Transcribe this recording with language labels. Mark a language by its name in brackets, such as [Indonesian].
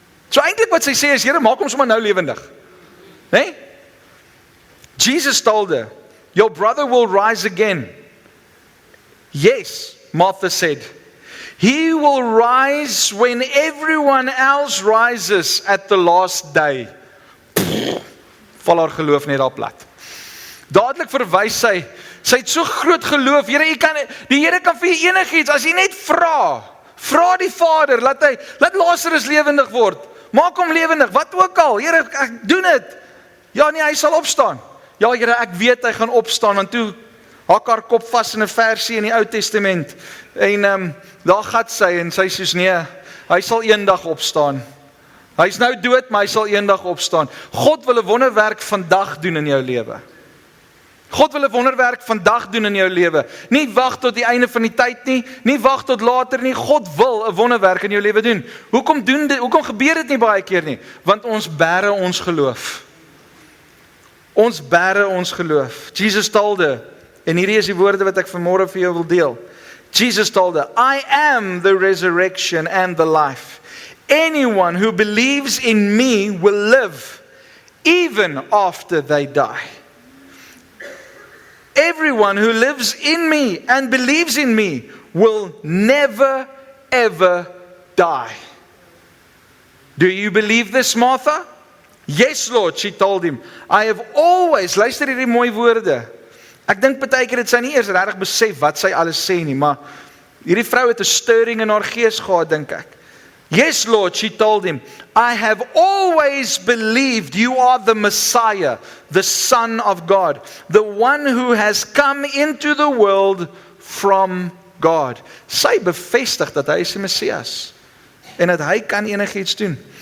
[Afrikaans] So eintlik wat sy sê is, Here, maak hom sommer nou lewendig. Nee? [English] Jesus told her, your brother will rise again. Yes, Martha said. He will rise when everyone else rises at the last day. [Afrikaans] Val haar geloof net daar plat. Dadelik verwys sy het so groot geloof. Here, die Here kan vir jou enigiets, as jy net vra die Vader, laat Lazarus lewendig word. Maak hom lewendig, wat ook al. Here, ek doen dit. Ja nee, hy sal opstaan. Ja Here, ek weet hy gaan opstaan, want toe hak haar kop vas in 'n versie in die Ou Testament. En daar gat sy en sy sê nee, hy sal eendag opstaan. Hy's nou dood, maar hy sal eendag opstaan. God wil 'n wonderwerk vandag doen in jou lewe. God wil 'n wonderwerk vandag doen in jou lewe. Nie wag tot die einde van die tyd nie, nie wag tot later nie. God wil 'n wonderwerk in jou lewe doen. Hoekom gebeur dit nie baie keer nie? Want ons bære ons geloof. Ons bære ons geloof. [English] Jesus told her, [Afrikaans] en hierdie is die woorde wat ek vanmôre vir jou wil deel. [English] Jesus told her, I am the resurrection and the life. Anyone who believes in me will live, even after they die. Everyone who lives in me and believes in me will never, ever die. Do you believe this, Martha? Yes, Lord, she told him. I have always, [Afrikaans] luister hierdie mooi woorde. Ek dink partykeer het sy nie eers regtig besef wat sy alles sê nie, maar hierdie vrou het 'n stirring in haar gees gehad, dink ek. [English] Yes, Lord, she told him, I have always believed you are the Messiah, the Son of God, the one who has come into the world from God. [Afrikaans] Sy bevestig dat hy is die Messias en dat hy kan enigiets doen.